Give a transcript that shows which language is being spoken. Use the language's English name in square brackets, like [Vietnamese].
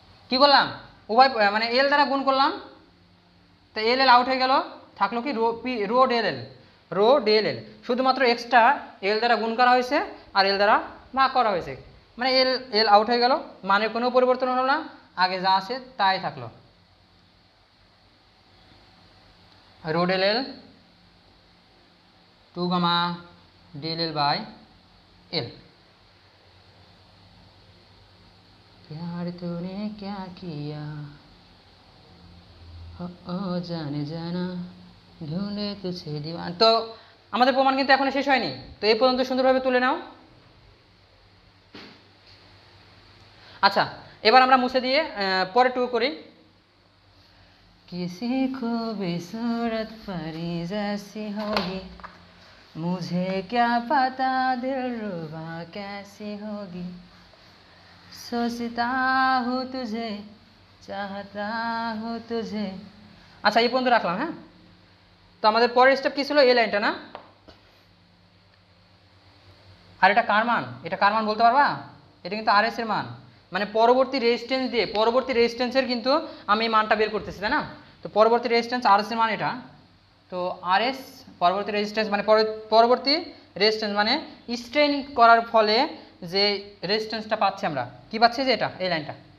[Bangla] কি করলাম উভয় মানে এল দ্বারা গুণ করলাম, তো এল এল আউট হয়ে গেল, থাকলো কি রো ডেল এল, রো ডেল এল, শুধুমাত্র এক্সট্রা এল দ্বারা গুণ করা হয়েছে আর এল দ্বারা ভাগ করা হয়েছে, মানে এল এল আউট হয়ে গেল, মানে কোনো পরিবর্তন হলো না, আগে যা আছে তাই থাকলো, rho del L 2 gamma del L by L. [Hindi] प्यार तूने क्या किया ओ जाने जाना ढूंढे तुझे दीवाना। [Bangla] তো আমাদের প্রমাণ কিন্তু এখনো শেষ হয়নি, তো এই পর্যন্ত সুন্দরভাবে তুলে নাও। আচ্ছা এবার আমরা মুছে দিয়ে পরে টু করি। [Hindi] किसी खूबसूरत परी जैसी होगी मुझे क्या पता दिलरुबा कैसी होगी सोचता हूँ तुझे चाहता हूँ तुझे। [Bangla] আচ্ছা এই পর্যন্ত রাখলাম। হ্যাঁ তো আমাদের পরের স্টেপ কি ছিল, এই লাইনটা না, আর এটা কার মান, এটা কার মান বলতে পারবা, এটা কিন্তু আর এস এর মান, মানে পরবর্তী রেজিস্ট্যান্স দিয়ে পরবর্তী রেজিস্ট্যান্সের কিন্তু আমি এই মানটা বের করতেছি, তাই না। তো পরবর্তী রেজিস্ট্যান্স আর এস এর মান এটা, তো আর এস পরবর্তী রেজিস্ট্যান্স মানে পরবর্তী রেজিস্ট্যান্স মানে স্ট্রেন করার ফলে যে রেজিস্ট্যান্সটা পাচ্ছি আমরা, কি পাচ্ছি যে এটা এই লাইনটা।